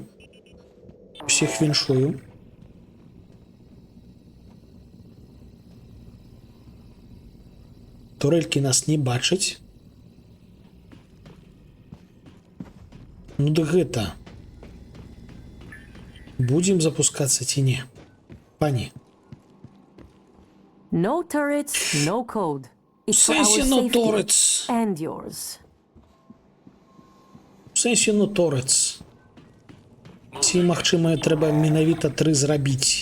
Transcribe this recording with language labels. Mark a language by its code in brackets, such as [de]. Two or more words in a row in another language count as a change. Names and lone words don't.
[be] Усіх віншую. Турелькі нас не бачаць. Ну да гэта. Будзем запускацца ці не? Пані. [en] No turrets, no code. It's for our [be] Сенсі, no [en] safety turrets. and yours. [be] В сэнсе, ну торец. Ці, магчыма, трэба менавіта 3 зрабіць.